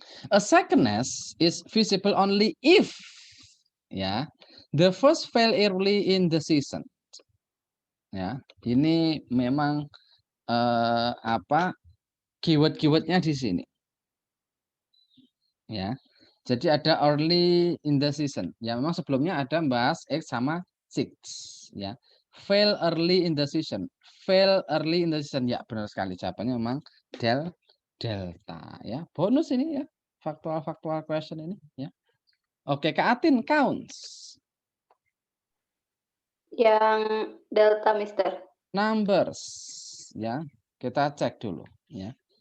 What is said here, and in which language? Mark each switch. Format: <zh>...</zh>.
<en>A second nest is visible only if ya the first fail early in the season.</en> <id>Ya, ini memang apa keyword-keywordnya di sini. Ya. Jadi ada</id> <en>early in the season.</en> <id>Ya, memang sebelumnya ada bahas X sama 6 ya.</id> <en>Fail early in the season. Fail early in the season.</en> <id>Ya, benar sekali jawabannya memang delta ya. Bonus ini ya. Factual question ini ya. Oke, Kak Atin counts. Yang delta, Mister. Numbers ya. Kita cek dulu ya.</id>